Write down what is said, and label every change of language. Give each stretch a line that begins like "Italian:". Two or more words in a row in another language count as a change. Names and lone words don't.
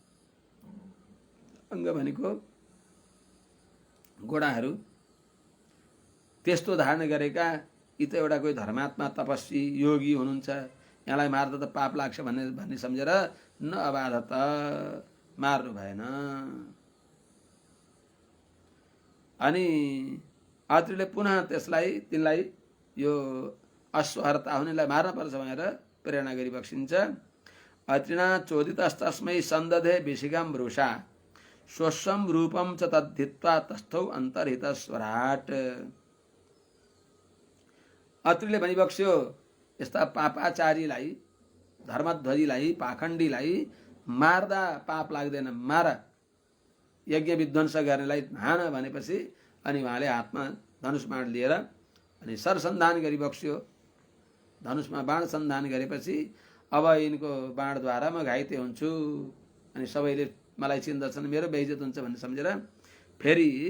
Nepali: अङ्ग भनेको गोडाहरू, त्यस्तो धारण गरेका यी त एउटा कोही धर्मात्मा तपस्वी योगी हुनुहुन्छ, यहाँलाई मार्दा त पाप लाग्छ भन्ने सम्झेर
Sanskrit: न अबाधत,
Nepali: मार्नु भएन। अनि अत्रिले पुनः तिनलाई यो अश्वहर्ता हुनेलाई मार्न पर्छ भनेर प्रेरणा गरिबक्सिन्छ।
Sanskrit: अत्रिना चोदितस्तस्मै सन्दधे विशिखं वृषा स्वस्वं रूपं च तद्धित्वा तस्थौ अन्तर्हित स्वराट।
Nepali: अत्रिले भनिबक्स्यो यस्ता पापाचारीलाई, धर्मध्वजीलाई, पाखण्डीलाई मार्दा पाप लाग्दैन, मार, यज्ञ विध्वंस गर्नेलाई हान भनेपछि अनि उहाँले हातमा धनुष बाण लिएर अनि सरसन्धान गरिबक्स्यो। धनुषमा बाण सन्धान गरेपछि अब यिनको बाणद्वारा म घाइते हुन्छु अनि सबैले मलाई चिन्दछन्, मेरो बेइज्जत हुन्छ भन्ने सम्झेर फेरि